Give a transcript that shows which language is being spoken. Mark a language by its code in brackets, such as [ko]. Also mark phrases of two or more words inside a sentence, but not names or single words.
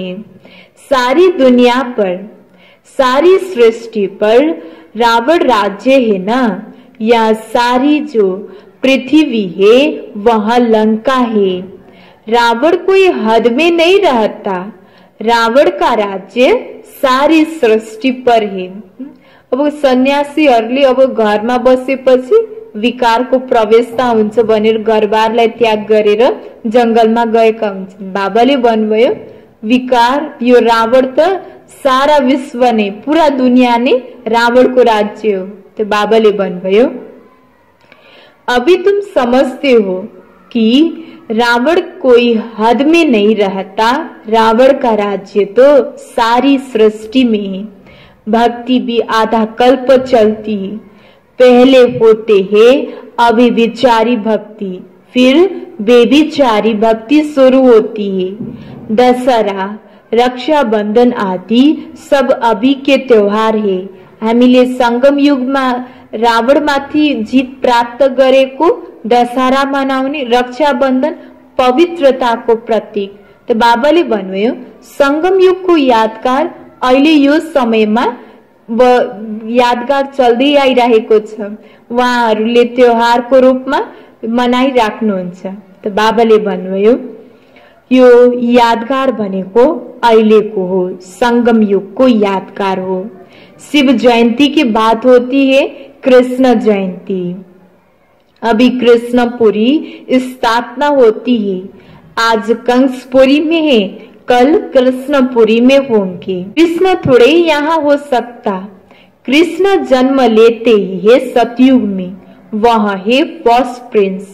[hi] सारी दुनिया पर, सारी सृष्टि पर रावण राज्य है ना। यह सारी जो पृथ्वी है वह लंका है। रावण कोई हद में नहीं रहता, रावण का राज्य सारी सृष्टि पर है। [ne] अब सन्यासी अब घरमा बसेपछि विकारको प्रवेशता हुन्छ भनेर घरबारलाई त्याग गरेर जंगलमा गएका हुन्छन्। बाबाले भन्नुभयो विकार यो रावण त सारा विश्व नै, पूरा दुनिया नै रावणको राज्य हो। [hi] तो [ne] बाबाले भन्नुभयो [hi] अभी तुम समझते हो कि रावण कोई हद में नहीं रहता, रावण का राज्य तो सारी सृष्टि में है। भक्ति भी आधा कल्प चलती है। पहले होते हैं अभिविचारी भक्ति, फिर बेविचारी भक्ति शुरू होती है। दशहरा, रक्षाबंधन आदि सब अभी के त्योहार है। [ne] हामीले संगम युगमा रावणमाथि जीत प्राप्त गरेको दशहरा मनाउने, रक्षाबंधन पवित्रताको प्रतीक। तो बाबाले भन्नुभयो संगम युगको यादगार अहिले यो समयमा यादगार चल्दै आइरहेको छ, उहाँहरूले त्योहारको रूपमा मनाइराख्नुहुन्छ। तो बाबाले भन्नुभयो यो यादगार भनेको अहिलेको हो, संगम युगको यादगार हो। [hi] शिव जयंती की बात होती है, कृष्ण जयंती। अभी कृष्णपुरी स्थापना होती है। आज कंसपुरी में है, कल कृष्णपुरी में होंगे। कृष्ण थोड़े यहाँ हो सकता। कृष्ण जन्म लेते ही है सतयुग में, वह है [en] first prince.